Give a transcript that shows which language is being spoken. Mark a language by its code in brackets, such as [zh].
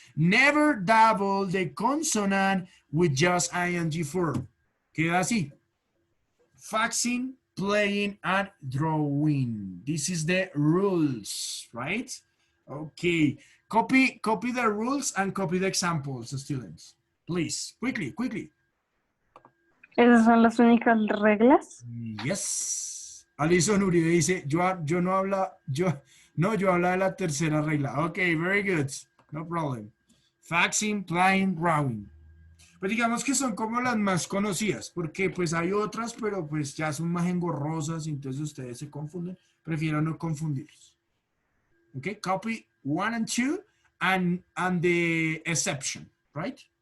[en] Never double the consonant with just ing form. [es] Queda así. [en] Faxing, playing, and drawing. This is the rules, right? Okay. Copy the rules and copy the examples, students. Please, quickly. [es] ¿Esas son las únicas reglas? [en] Yes. [es] Alison Uribe dice, yo habla de la tercera regla. [en] Okay, very good. No problem. Faxing, playing, drawing. [es] Pues digamos que son como las más conocidas, porque pues hay otras, pero pues ya son más engorrosas, entonces ustedes se confunden. Prefiero no confundirlos. [en] Okay, copy 1 and 2 and the exception, right?